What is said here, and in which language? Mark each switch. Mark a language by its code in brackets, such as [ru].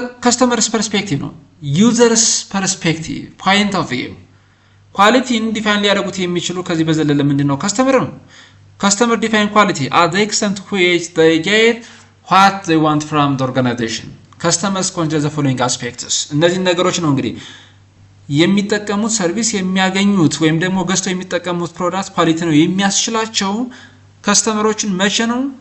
[am] ከስተመርስ ፐርስፔክቲቭ ነው። ዩዘርስ ፐርስፔክቲቭ ፖይንት ኦፍ ቪው ኳሊቲን ዲፋይን ሊያደርጉት የሚችሉ ከዚህ በዘለለ ምንድነው? ከስተመር ነው። ከስተመር ዲፋይን ኳሊቲ [en] at the extent which they get what they want from the organization. customers consider the following aspects [am] እነዚህ ነገሮች ነው እንግዲህ የሚጠቀሙት ሰርቪስ የሚያገኙት ወይም ደግሞ ገዝተው የሚጠቀሙት ፕሮዳክት ኳሊቲ ነው የሚያስችላቸው ከስተመሮችን መቼ ነው?